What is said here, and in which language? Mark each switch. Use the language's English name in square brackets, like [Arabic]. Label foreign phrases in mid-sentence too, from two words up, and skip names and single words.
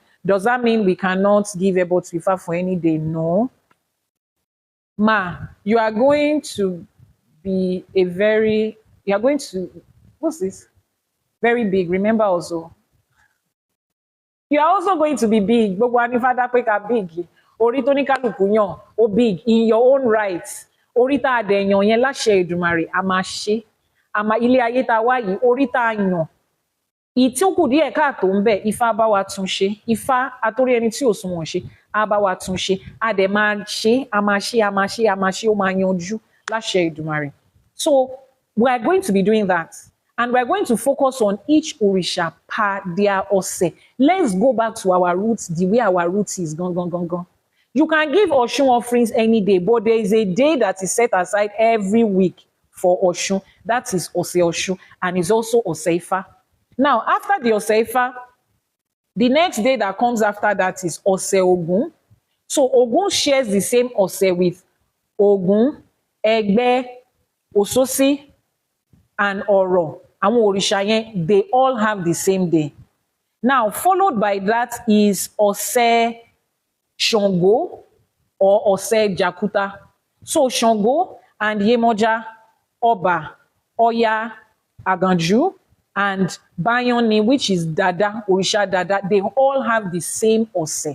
[English] Does that mean we cannot give Ebo to Ifa for any day? No. Ma, you are going to be what's this? Very big. Remember also. You are also going to be big. But when you father pick up big, [Yoruba] Orito ni kaluku yan, o [English] big in your own right. [Yoruba] Orita adenyan yen láṣẹ Èdùmàrè, a máa ṣe. Àmọ́ ilé ayé tá wá yìí, oríta yàn. Ìtí ó kù díẹ̀ káàtó ń bẹ, Ifá bá wa tún ṣe. Ifá àtórí ẹni tí ò sunwọ̀n ṣe, á bá wa tún ṣe. A dẹ̀ máa ṣe, a máa ṣe, a máa ṣe, a máa ṣe, ó máa yanjú láṣẹ Èdùmàrè. [English] So we are going to be doing that. And we're going to focus on each Orisha per their Ose. Let's go back to our roots, the way our roots is. Gone. You can give Oshun offerings any day, but there is a day that is set aside every week for Oshun. That is Ose Oshun, and is also Ose Ifa. Now, after the Ose Ifa, the next day that comes after that is Ose Ogun. So Ogun shares the same Ose with Ogun, Egbe, Ososi, and Oro. [Yoruba] Àwọn òrìṣà yẹn, [English] they all have the same day. Now, followed by that is Ose Shango or Ose Jakuta. So Shango and Yemoja, Oba, Oya, Aganju, and Bayoni, which is Dada, Orisha Dada, they all have the same Ose.